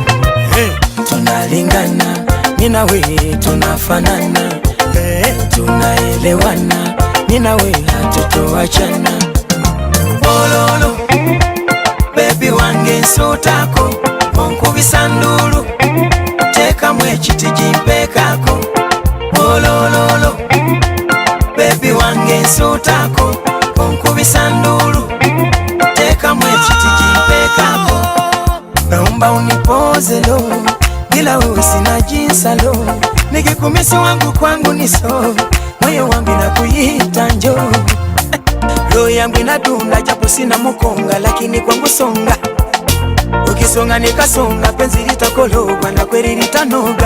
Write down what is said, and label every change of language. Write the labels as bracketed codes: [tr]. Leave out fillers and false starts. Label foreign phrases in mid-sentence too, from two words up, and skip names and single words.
[sw] Tunalingana mimi na wewe tunafanana, tunaelewana mimi na wewe hatutoachana. [lg] Ololo baby wange nsutako onkubisa ndulu tekamu ekiti jimpekako olololo. Baby wange nsutako onkubisa ndulu tekamu ekiti jimpekako. [sw] Naomba unipoze lo, bila wewe sina jinsi lo, nikikumisi wangu kwangu niso, moyo wangu nakuita njoo. Roho yangu inadunda japo sina mukonga, lakini kwangu songa, ukisonga nikasonga, penzi litakologwa na kweli litanoga.